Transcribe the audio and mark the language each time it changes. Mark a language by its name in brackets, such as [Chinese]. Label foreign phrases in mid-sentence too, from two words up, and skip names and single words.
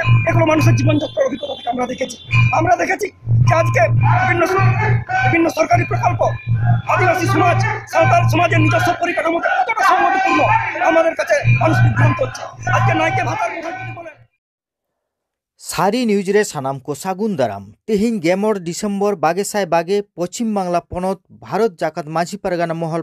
[Bangla] এগুলো মানুষের জীবনযাত্রার অভিজ্ঞতা থেকে আমরা দেখেছি যে আজকে বিভিন্ন সরকারি প্রকল্প আদিবাসী সমাজ, সাঁওতাল সমাজের নিজস্ব পরিকাঠামোতে কতটা সম্মতিপূর্ণ আমাদের কাছে মানুষ বিভ্রান্ত হচ্ছে। আজকে নাইকে ভাতার কথা যদি বলেন। [Santali] सारी न्यूज रे सानाम को सागुन दाराम तेहिन गेमर डिसेम्बर बागे साय बागे पश्चिम बांगला पनत भारत जाकात माझी पारगाना महल